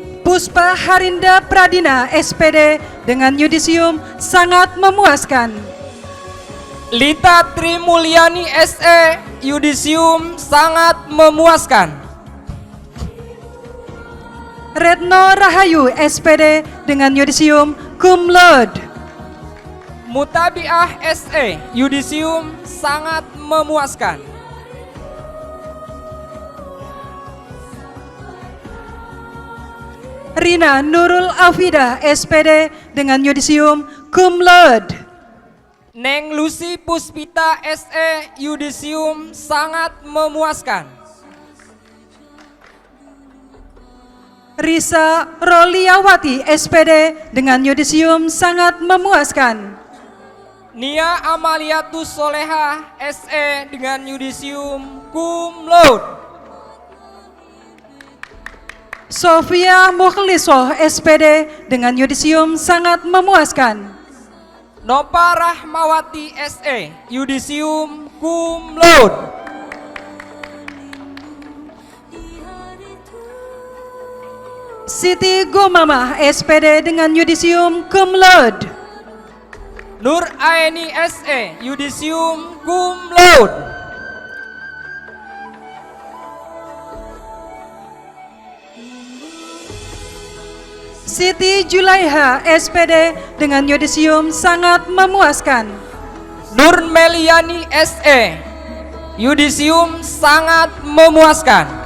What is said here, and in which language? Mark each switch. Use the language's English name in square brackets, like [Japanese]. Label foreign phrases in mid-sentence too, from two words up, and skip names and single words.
[Indonesian] Puspa Harinda Pradina SPD dengan yudisium sangat memuaskan. Lita Trimulyani SE, yudisium sangat memuaskan. Retno Rahayu SPD dengan yudisium [Latin] cum laude. [Indonesian] Mutabiah SE, yudisium sangat memuaskan. Rina Nurul Afida SPD dengan yudisium [Latin] cum laude. [Indonesian] Neng Lucy Puspita SE, yudisium sangat memuaskan. Risa Roliawati SPD dengan yudisium sangat memuaskan. Nia Amaliatus Soleha SE dengan yudisium [Latin] cum laude. [Indonesian] Sofia Mukhlisoh SPD dengan yudisium sangat memuaskan. Nova Rahmawati SE, yudisium [Latin] cum laude. [Indonesian] Siti Gomamah SPD dengan yudisium [Latin] cum laude. [Indonesian] Nur Aeni SE, yudisium [Latin] cum laude. [Indonesian] Siti Julaiha SPD dengan yudisium sangat memuaskan. Nur Meliani SE, yudisium sangat memuaskan.